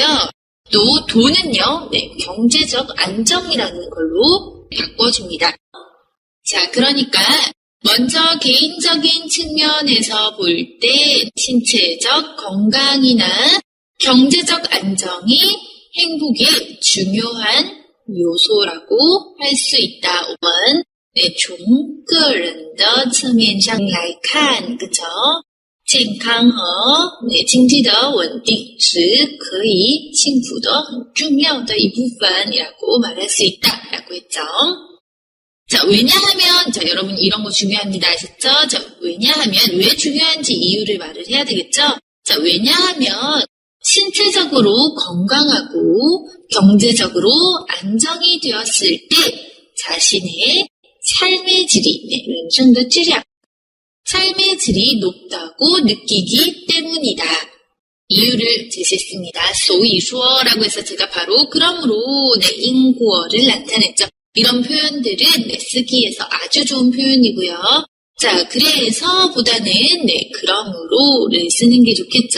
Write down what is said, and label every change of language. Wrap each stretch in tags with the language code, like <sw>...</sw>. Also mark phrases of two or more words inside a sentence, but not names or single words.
<ko>또 돈은요, 경제적 안정이라는 걸로 바꿔줍니다. 자, 그러니까 먼저 개인적인 측면에서 볼 때 신체적 건강이나 경제적 안정이 행복의 중요한 요소라고 할 수 있다.</ko> <zh>我们从个人的侧面上来看，그죠？健康和经济的稳定是可以幸福的很重要的一部分</zh> <ko>이라고 말할 수 있다라고 했죠. 자, 왜냐하면 자, 여러분 이런 거 중요합니다. 아셨죠? 자, 왜냐하면 왜 중요한지 이유를 말을 해야 되겠죠? 자, 왜냐하면 신체적으로 건강하고 경제적으로 안정이 되었을 때 자신의 삶의 질이,</ko> <zh>人生的质量</zh> <ko>삶의 질이 높다고 느끼기 때문이다. 이유를 제시했습니다.</ko> <zh>所以说</zh> <ko>라고 해서 제가 바로 그러므로 인구어를 나타냈죠. 이런 표현들은 쓰기에서 아주 좋은 표현이고요. 자, 그래서 보다는 그러므로를 쓰는 게 좋겠죠.</ko>